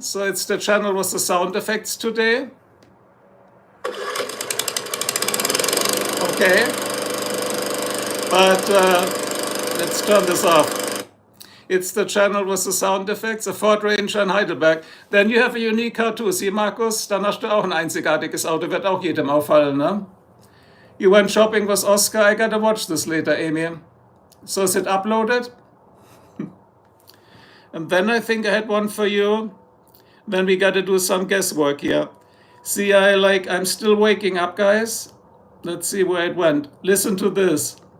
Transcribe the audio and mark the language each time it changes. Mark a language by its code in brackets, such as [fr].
[en] So it's the channel with the sound effects today. Okay. But let's turn this off. It's the channel with the sound effects, a Ford Ranger in Heidelberg. Then you have a unique car too. [de] See, Markus, dann hast du auch ein einzigartiges Auto. Wird auch jedem auffallen, ne? [en] You went shopping with Oscar. I gotta watch this later, Amy. So is it uploaded? And then I think I had one for you. Then we gotta do some guesswork here. See, I'm still waking up, guys. Let's see where it went. Listen to this.